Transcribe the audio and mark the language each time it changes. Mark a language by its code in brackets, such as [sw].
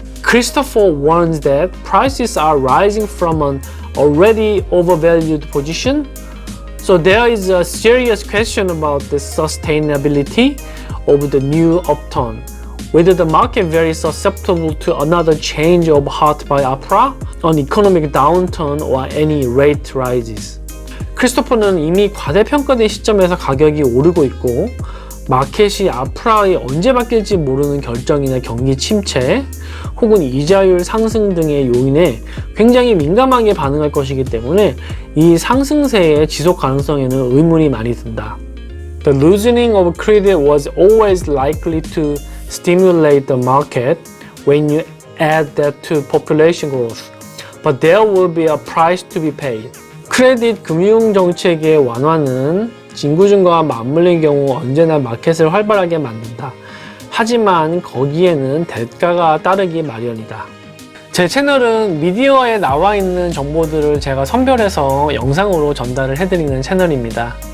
[en] Christopher warns that prices are rising from an already overvalued position, so there is a serious question about the sustainability of the new upturn, whether the market very susceptible to another change of heart by APRA, an economic downturn or any rate rises. [ko] 크리스토퍼는 이미 과대평가된 시점에서 가격이 오르고 있고 마켓이 아프라에 언제 바뀔지 모르는 결정이나 경기 침체 혹은 이자율 상승 등의 요인에 굉장히 민감하게 반응할 것이기 때문에 이 상승세의 지속 가능성에는 의문이 많이 든다. [en] The loosening of credit was always likely to stimulate the market when you add that to population growth, but there will be a price to be paid. [ko] 크레딧 금융 정책의 완화는 인구 증가와 맞물린 경우 언제나 마켓을 활발하게 만든다. 하지만 거기에는 대가가 따르기 마련이다. 제 채널은 미디어에 나와 있는 정보들을 제가 선별해서 영상으로 전달을 해드리는 채널입니다.